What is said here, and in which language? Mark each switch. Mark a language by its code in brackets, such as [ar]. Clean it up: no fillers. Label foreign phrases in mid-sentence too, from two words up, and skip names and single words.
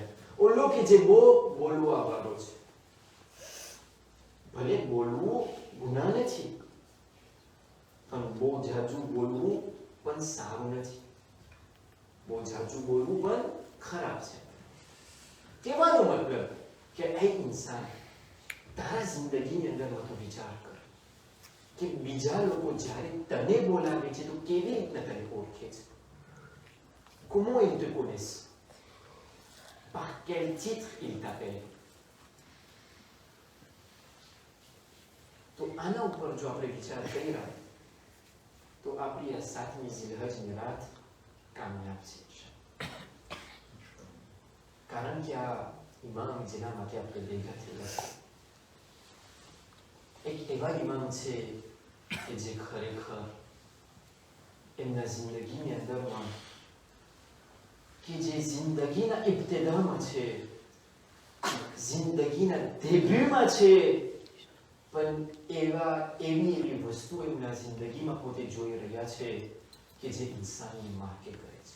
[gu] ઓલો કે જે બોલવા વાળો છે, ભલે બોલવું ગુનાહ નથી પણ બહુ જાજુ બોલવું પણ સારું નથી, બહુ જાજુ બોલવું પણ ખરાબ છે. કહેવાનો મતલબ કે એ ઇન્સાન તારા જિંદગીની અંદર તો વિચાર કર કે બીજા લોકો જ્યારે તને બોલાવે છે તો કેવી રીતના તને ઓળખે છે. [fr] Comment ils te connaissent? Par quel titre ils t'appellent? [gu] તો આના ઉપર જો આપણે વિચાર કરીએ તો આપણી આ 7મી ઝિલહજની રાત કામયાબ છે. કારણ કે આ ઇમામ જેના માટે આપણે ભેગા થયા એક એવા ઇમામ છે કે જે ખરેખર એમના જિંદગીની અંદરમાં કે જે જિંદગીના ઇબ્તિદામાં છે, જિંદગીના ડેબ્યુમાં છે, પણ એવી વસ્તુ એમના જિંદગીમાં પોતે જોઈ રહ્યા છે કે જે ઇન્સાનની માકે કરે છે.